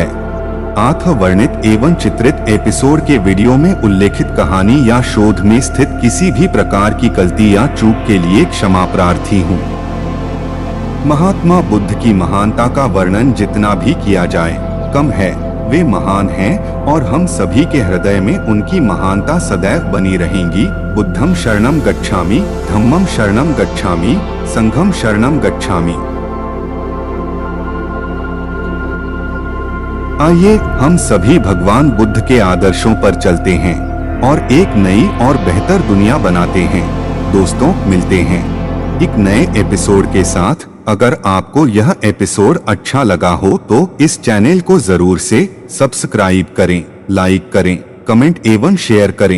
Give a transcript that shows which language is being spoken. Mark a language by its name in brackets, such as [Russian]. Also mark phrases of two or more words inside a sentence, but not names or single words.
[Hindi] आथ वर्णित एवं चित्रित एपिसोड के वीडियो में उल्लेखित कहानी या शोध में स्थित किसी भी प्रकार की गलती या चूक के लिए क्षमा प्रार्थी हूँ। महात्मा बुद्ध की महानता का वर्णन जितना भी किया जाए कम है। वे महान हैं और हम सभी के हृदय में उनकी महानता सदैव बनी रहेंगी। [Pali] बुद्धं शरणं गच्छामि, धम्मं शरणं गच्छामि, संघं शरणं गच्छामि। [Hindi] आइए हम सभी भगवान बुद्ध के आदर्शों पर चलते हैं और एक नई और बेहतर दुनिया बनाते हैं। दोस्तों, मिलते हैं एक नए एपिसोड के साथ। अगर आपको यह एपिसोड अच्छा लगा हो तो इस चैनल को जरूर से सब्सक्राइब करें, लाइक करें, कमेंट एवं शेयर करें।